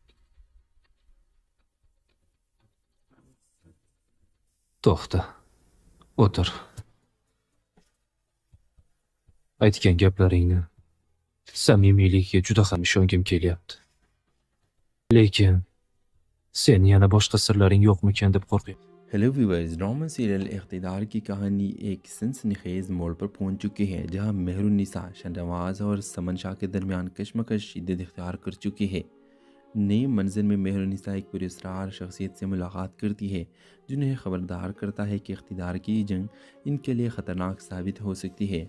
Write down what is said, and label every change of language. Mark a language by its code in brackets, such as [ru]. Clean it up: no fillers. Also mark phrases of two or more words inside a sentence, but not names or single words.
[uz] to'xta. O'tir. Aytgan gaplaringni samimiyligiga juda ham ishongim kelyapti. Lekin sen yana boshqa sirlaring yo'qmikan deb qo'rqyapman. [en] hello viewers, drama serial [ur] اقتدار کی کہانی ایک سنسنی خیز موڑ پر پہنچ چکی ہے، جہاں مہرالنساء شہنواز اور ثمن شاہ کے درمیان کشمکش شدت اختیار کر چکی ہے. نئے منظر میں مہرالنساء ایک پرسکار شخصیت سے ملاقات کرتی ہے، جنہیں خبردار کرتا ہے کہ اقتدار کی جنگ ان کے لیے خطرناک ثابت ہو سکتی ہے.